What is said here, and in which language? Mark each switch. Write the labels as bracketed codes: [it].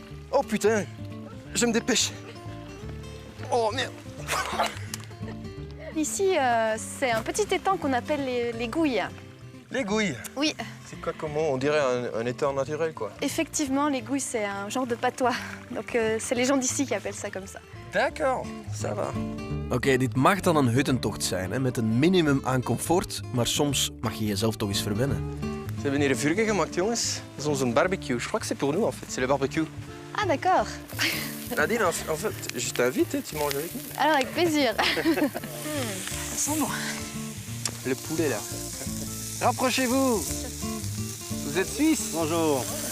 [fr] Oh putain, je me dépêche. Oh merde. Ici, c'est un petit étang qu'on appelle les Gouilles. Les gouilles. Oui, C'est quoi, comment? On dirait un étang naturel, quoi. effectivement, les Gouilles, c'est un genre de patois. Donc, c'est les gens d'ici qui appellent ça comme ça. D'accord, ça va. [nl] Oké, dit mag dan een huttentocht zijn, hè, met een minimum aan comfort, maar soms mag je jezelf toch eens verwennen. Ze hebben hier een vuurtje gemaakt, jongens. Dat is onze barbecue. [fr] Je crois que c'est pour nous, en fait. C'est le barbecue. Ah d'accord. Nadine, en fait, je t'invite, tu manges avec nous. Alors, avec plaisir. Ça sent bon. Le poulet, là. Rapprochez-vous. Vous êtes suisse? Bonjour.